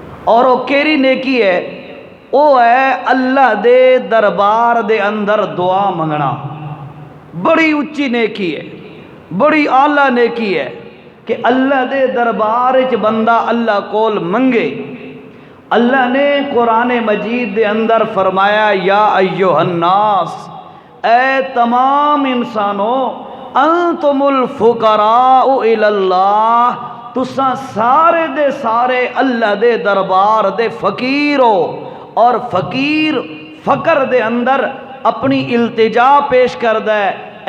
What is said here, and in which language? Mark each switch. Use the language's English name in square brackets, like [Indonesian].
[Punjabi] اور وہ کیری نیکی ہے؟ وہ ہے اللہ دے دربار دے اندر دعا منگنا. بڑی اچھی نیکی ہے، بڑی اعلیٰ نیکی ہے کہ اللہ دے دربار وچ بندہ اللہ کول منگے. اللہ نے قرآن مجید دے اندر فرمایا [Arabic] یا ایہا الناس، [Punjabi] اے تمام انسانوں، [Arabic] انتم الفقراء الی اللہ، [Punjabi] تساں سارے دے سارے اللہ دے دربار دے فقیر ہو. اور فقیر فقر دے اندر اپنی التجا پیش کردہ ہے،